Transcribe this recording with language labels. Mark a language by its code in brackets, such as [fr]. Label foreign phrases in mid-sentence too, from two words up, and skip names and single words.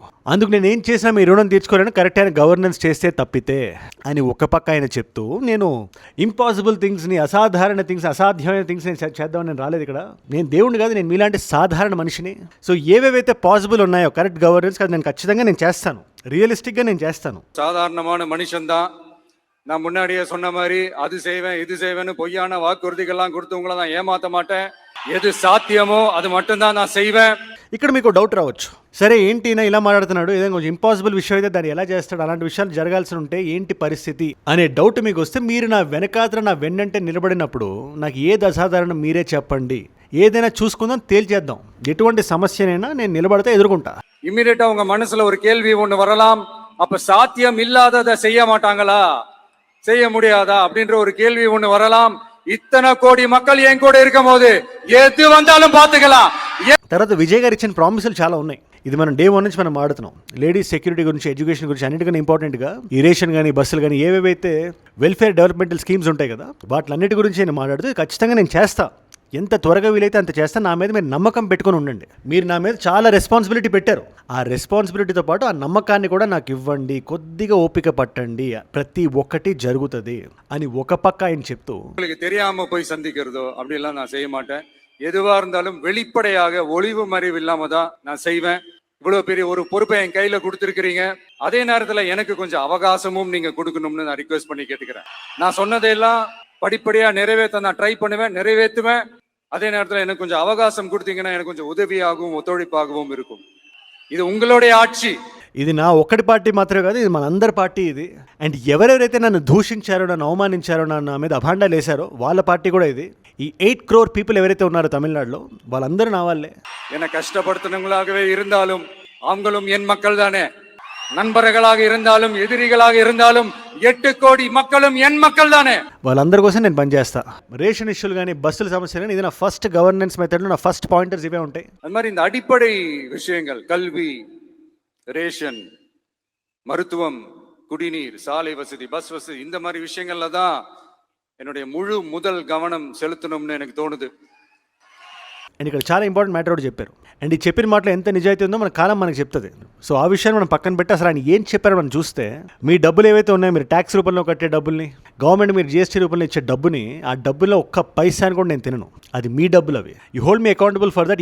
[te] అందుకు నేను ఏం చేసినా మీ రుణం తీర్చుకోలేను, కరెక్ట్ అయిన గవర్నెన్స్ చేస్తే తప్పితే అని ఒక పక్క ఆయన చెప్తూ, నేను ఇంపాసిబుల్ థింగ్స్ని, అసాధారణ థింగ్స్, అసాధ్యమైన థింగ్స్ నేను చేద్దామని నేను రాలేదు ఇక్కడ. నేను దేవుడిని కాదు, నేను మీలాంటి సాధారణ మనిషిని. సో ఏవేవైతే పాసిబుల్ ఉన్నాయో [en] correct governance [te] అది నేను ఖచ్చితంగా నేను చేస్తాను, రియలిస్టిక్గా నేను చేస్తాను. [ta] சாதாரணமான மனுஷன்தான். நான் முன்னாடியே சொன்ன மாதிரி அது செய்வேன் இது செய்வேன்னு பொய்யான வாக்குறுதிகள்லாம் கொடுத்து உங்களை நான் ஏமாத்த மாட்டேன். எது சாத்தியமோ அது மட்டும்தான் நான் செய்வேன். ఇక్కడ మీకు డౌట్ రావచ్చు, సరే ఏంటి నా ఇలా మాట్లాడుతున్నాడు, ఏదైనా కొంచెం ఇంపాసిబుల్ విషయం అయితే దాన్ని ఎలా చేస్తాడు, అలాంటి విషయాలు జరగాల్సి ఉంటే ఏంటి పరిస్థితి అనే డౌట్ మీకు వస్తే, మీరు నా వెనకాతల నా వెన్నంటే నిలబడినప్పుడు నాకు ఏది అసాధారణం మీరే చెప్పండి, ఏదైనా చూసుకుందాం, తేల్చేద్దాం, ఎటువంటి సమస్యనైనా నేను నిలబడితే ఎదుర్కొంటా. இம்மிடியட்டா உங்க மனசுல ஒரு கேள்வி ஒண்ணு வரலாம், அப்ப சாத்தியம் இல்லாததை செய்ய மாட்டாங்களா, செய்ய முடியாதா அப்படின்ற ஒரு கேள்வி ஒண்ணு வரலாம். இத்தனை கோடி மக்கள் என் கூட இருக்கும் போது எது வந்தாலும் பாத்துக்கலாம். [te] తర్వాత విజయ్ గారు ఇచ్చిన ప్రామిసులు చాలా ఉన్నాయి. ఇది మనం డే 1 నుంచి మనం ఆడుతున్నాం. [en] ladies security [te] గురించి, ఎడ్యుకేషన్ గురించి, అన్నిటికన్నా ఇంపార్టెంట్గా ఈ రేషన్ కానీ, బస్సులు కానీ, ఏవేవైతే [en] welfare developmental schemes [te] ఉంటాయి కదా, వాటిలన్నిటి గురించి నేను మాట్లాడుతూ ఖచ్చితంగా నేను చేస్తా, ఎంత త్వరగా వీలైతే అంత చేస్తా. నా మీద మీరు నమ్మకం పెట్టుకొని ఉండండి. మీరు నా మీద చాలా రెస్పాన్సిబిలిటీ పెట్టారు. ఆ రెస్పాన్సిబిలిటీతో పాటు ఆ నమ్మకాన్ని కూడా నాకు ఇవ్వండి, కొద్దిగా ఓపిక పట్టండి, ప్రతి ఒక్కటి జరుగుతుంది అని ఒక పక్క ఆయన చెప్తూ, [ta] உங்களுக்கு தெரியாம போய் சந்திக்கிறதோ அப்படிலாம் நான் செய்ய மாட்டேன். எதுவா இருந்தாலும் வெளிப்படையாக ஒளிவு மறைவு இல்லாம தான் நான் செய்வேன். இவ்வளவு பெரிய ஒரு பொறுப்பை என் கையில கொடுத்துருக்கிறீங்க. அதே நேரத்துல எனக்கு கொஞ்சம் அவகாசமும் நீங்க கொடுக்கணும்னு நான் ரிக்வெஸ்ட் பண்ணி கேட்டுக்கிறேன். நான் சொன்னதையெல்லாம் படிப்படியா நிறைவேற்ற நான் ட்ரை பண்ணுவேன், நிறைவேற்றுவேன். அதே நேரத்தில் எனக்கு கொஞ்சம் அவகாசம் கொடுத்தீங்கன்னா எனக்கு கொஞ்சம் உதவியாகவும் ஒத்துழைப்பாகவும் இருக்கும். [te] ఇది உங்களுடைய ఆட்சி. ఇది నా ఒక్కటి పార్టీ మాత్రమే కాదు, ఇది మన అందరి పార్టీ ఇది. అండ్ ఎవరెవరైతే నన్ను దూషించారో, నన్ను అవమానించారో, నా మీద అభాండాలు వేశారో వాళ్ళ పార్టీ కూడా ఇది. ఈ 8 crore పీపుల్ ఎవరైతే ఉన్నారో తమిళనాడులో, వాళ్ళందరూ నా వాళ్ళే. [ta] என்னை கஷ்டப்படுத்தினவங்களாகவே இருந்தாலும் அவங்களும் என் மக்கள் தானே. நண்பர்களாக இருந்தாலும் எதிரிகளாக இருந்தாலும் 8 கோடி மக்களும் என் மக்கள் தானே. [te] వాళ్ళందరి కోసం నేను పనిచేస్తా. రేషన్ ఇష్యూలు కానీ, బస్సుల సమస్యలు కానీ, ఇది నా ఫస్ట్ గవర్నెన్స్ మెథడ్లో నా [en] first pointers [te] ఇవే ఉంటాయి. [ta] அது மாதிரி இந்த அடிப்படை விஷயங்கள், கல்வி, ரேஷன், மருத்துவம், குடிநீர், சாலை வசதி, பஸ் வசதி, இந்த மாதிரி விஷயங்கள்ல தான் என்னுடைய முதல் கவனம் செலுத்தணும்னு எனக்கு தோணுது. [te] అండ్ ఇక్కడ చాలా [en] important matter [te] కూడా చెప్పారు. అండ్ ఈ చెప్పిన మాటలో ఎంత నిజాయితీ ఉందో మన కాలం మనకు చెప్తుంది. సో ఆ విషయాన్ని మనం పక్కన పెట్టి అసలు ఆయన ఏం చెప్పారో మనం చూస్తే, మీ డబ్బులు ఏవైతే ఉన్నాయో, మీరు ట్యాక్స్ రూపంలో కట్టే డబ్బుల్ని, గవర్నమెంట్ మీరు జీఎస్టీ రూపంలో ఇచ్చే డబ్బుని, ఆ డబ్బులో ఒక్క పైసాని కూడా నేను తినను. అది మీ డబ్బులు అవి. [en] you hold me accountable for that.